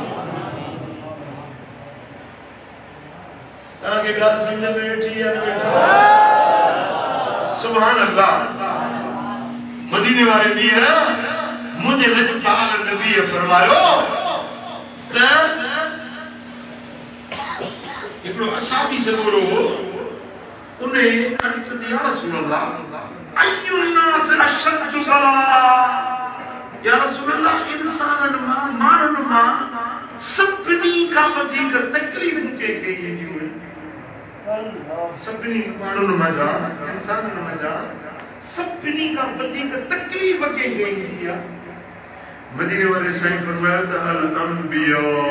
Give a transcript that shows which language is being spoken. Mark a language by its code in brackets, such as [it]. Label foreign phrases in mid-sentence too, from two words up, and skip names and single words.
[sd] तव्हांखे ॻाल्हि सम्झ में वेठी आहे [ar] سبحان الله [sd] मदीने वारे ॾींहुं मुंहिंजे लजपाल नबीअ फरमायो त हिकिड़ो असाबी सॻोरो उन्हें अर्ज़ कई [ar] يا رسول الله أي الناس أشد بلاء يا رسول الله [sd] इंसानन मां सभिनी खां वधीक तकलीफ़ के ईंदियूं आहिनि सभिनी माण्हुनि मंझां इंसाननि मंझां सभिनी खां वधीक तकलीफ़ के ईंदी आहे मदीने वाले साईं फरमाया त [ar] الأنبياء